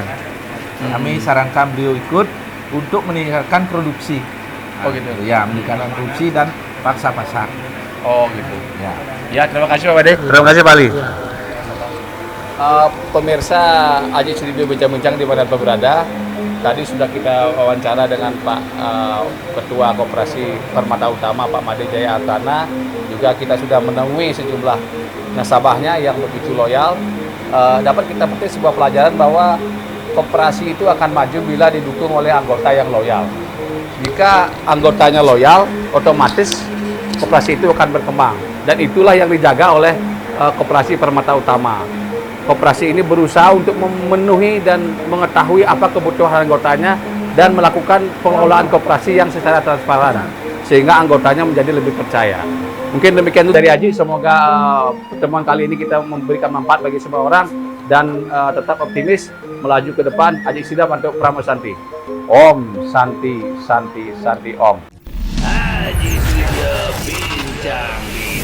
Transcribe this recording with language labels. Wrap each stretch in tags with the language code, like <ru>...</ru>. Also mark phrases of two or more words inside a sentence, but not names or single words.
<id>Kami sarankan beliau ikut untuk meningkatkan produksi. Oh gitu. Ya, meningkatkan produksi dan paksa pasar. Oh gitu. Ya. Ya, terima kasih Pak Bade. Terima kasih Pak Ali. Pemirsa Aji Studio Bincang-Bincang dimanapun berada, tadi sudah kita wawancara dengan Pak Ketua Koperasi Permata Utama Pak Made Jaya Artana. Juga kita sudah menemui sejumlah nasabahnya yang begitu loyal. Dapat kita petik sebuah pelajaran bahwa koperasi itu akan maju bila didukung oleh anggota yang loyal. Jika anggotanya loyal, otomatis koperasi itu akan berkembang. Dan itulah yang dijaga oleh Koperasi Permata Utama. Koperasi ini berusaha untuk memenuhi dan mengetahui apa kebutuhan anggotanya dan melakukan pengelolaan koperasi yang secara transparan sehingga anggotanya menjadi lebih percaya. Mungkin demikian dari Aji. Semoga pertemuan kali ini kita memberikan manfaat bagi semua orang dan tetap optimis melaju ke depan. Aji Sidap untuk Pramo Santi.</id> <sa>Om Santi Santi Santi Om.</sa> <id>Aji Studio Bincang.</id>